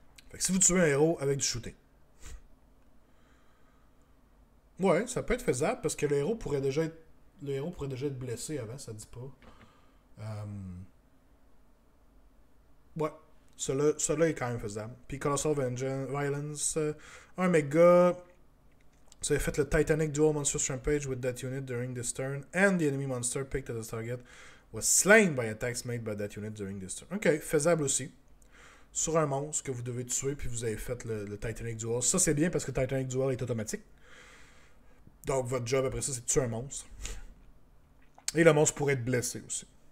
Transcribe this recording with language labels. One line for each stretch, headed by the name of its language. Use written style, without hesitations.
French: Fait que si vous tuez un héros avec du shooting. Ouais, ça peut être faisable parce que le héros pourrait déjà être blessé avant, ça dit pas. Ouais. Celui-là est quand même faisable. Puis Colossal Violence, un méga.
English: So you
French: fait le
English: Titanic Dual Monstrous Rampage with that unit during this turn, and the enemy monster picked as a target was slain by attacks made by that unit during this turn.
French: Ok, faisable aussi. Sur un monstre que vous devez tuer, puis vous avez fait le Titanic Dual. Ça c'est bien parce que le Titanic Dual est automatique. Donc votre job après ça c'est de tuer un monstre. Et le monstre pourrait être blessé aussi.